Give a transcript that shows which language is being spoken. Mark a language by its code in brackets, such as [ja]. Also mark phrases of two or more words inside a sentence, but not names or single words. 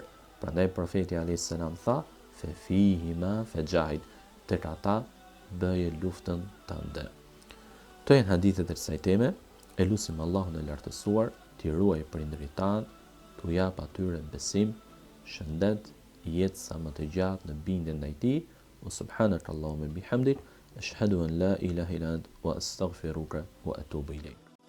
[sq] Prandaj profeti [ar] عليه السلام [sq] tha, [ar] ففيهما فجاهد, [sq] tek ata bëje luftën tënde. Këto janë hadithet e kësaj teme. E lutim Allahun e lartësuar t'i ruaj prindërit tanë, t'u jap atyre besim, shëndet, jetë sa më të gjatë në bindjen ndaj tij. [ar] وسبحانك اللهم بحمدك، أشهد أن لا إله إلا أنت وأستغفرك وأتوب إليك.